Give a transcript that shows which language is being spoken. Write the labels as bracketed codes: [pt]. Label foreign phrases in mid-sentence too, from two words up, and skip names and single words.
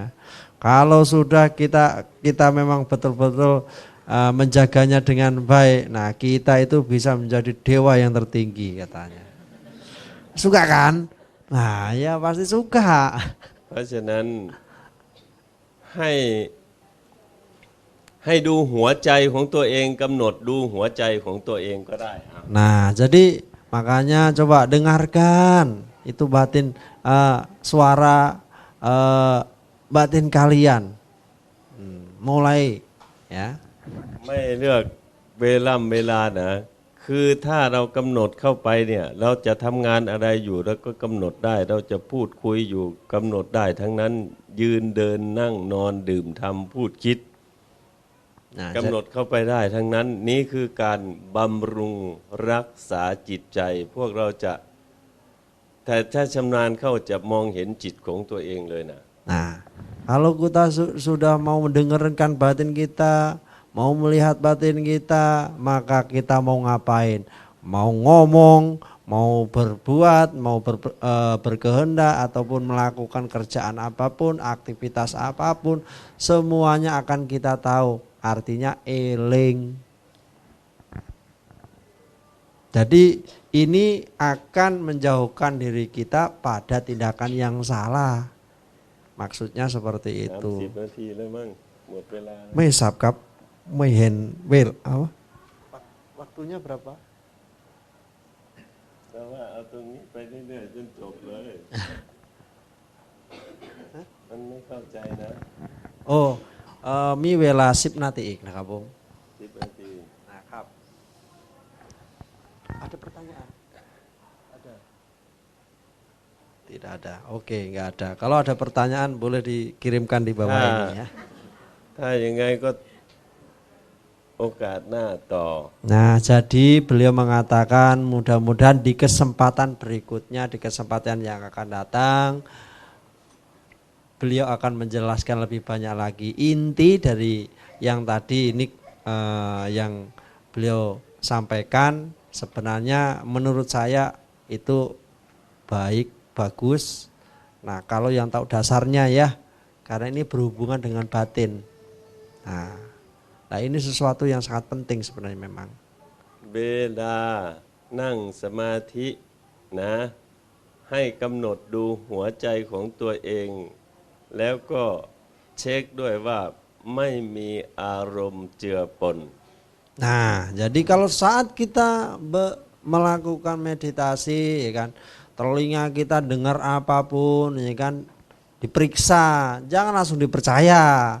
[id] Kalau sudah kita memang betul-betul menjaganya dengan baik, nah kita itu bisa menjadi dewa yang tertinggi katanya. Suka kan? Nah, ya pasti suka. [th] เพราะฉะนั้นให้ให้ดูหัวใจของตัวเองกำหนดดูหัวใจของตัวเองก็ได้ครับ [id] Nah, jadi makanya coba dengarkan itu batin suara batin kalian. Mulai ya. [th] ไม่เลือกเวลานะคือถ้าเรากำหนดเข้าไปเนี่ยเราจะทำงานอะไรอยู่แล้วก็กำหนดได้เราจะพูดคุยอยู่กำหนดได้ทั้งนั้นยืนเดินนั่งนอนดื่มทำพูดคิด [id] Nah, [th] กำหนดเข้าไปได้ทั้งนั้นนี้คือการบำรุงรักษาจิตใจ พวกเราจะแต่ถ้าชำนาญเข้าจะมองเห็นจิตของตัวเองเลยนะ [id] Nah, kalau kita sudah mau mendengarkan batin kita, mau melihat batin kita, maka kita mau ngapain? Mau ngomong, mau berbuat, mau berkehendak ataupun melakukan kerjaan apapun, aktivitas apapun, semuanya akan kita tahu. Artinya eling. Jadi ini akan menjauhkan diri kita pada tindakan yang salah. Maksudnya seperti itu. [th] 30 นาทีแล้วมั้งหมดเวลาแล้ว ไม่ทราบครับไม่เห็นเวล [id] waktunya berapa [th] แต่ว่าเอาตรงนี้ไปเรื่อยๆจนจบเลยมันไม่เข้าใจนะ oh มีเวลา10 นาทีอีกนะครับผม 10 นาที นะครับ [id] ada pertanyaan ada tidak ada oke nggak ada kalau ada pertanyaan boleh dikirimkan di bawah ini ya [th] ถ้ายังไงก็โอกาสหน้าต่อ [id] Nah, jadi beliau mengatakan mudah-mudahan di kesempatan berikutnya, di kesempatan yang akan datang, beliau akan menjelaskan lebih banyak lagi inti dari yang tadi ini yang beliau sampaikan. Sebenarnya menurut saya itu baik, bagus. Nah, kalau yang tahu dasarnya ya, karena ini berhubungan dengan batin. Nah, ini sesuatu yang sangat penting sebenarnya memang. [th] เวลานั่งสมาธินะให้กำหนดดูหัวใจของตัวเอง แล้วก็เช็คด้วยว่าไม่มีอารมณ์เจือปน [id] Nah, jadi kalau saat kita melakukan meditasi, ya kan, telinga kita dengar apapun, ya kan, diperiksa, jangan langsung dipercaya.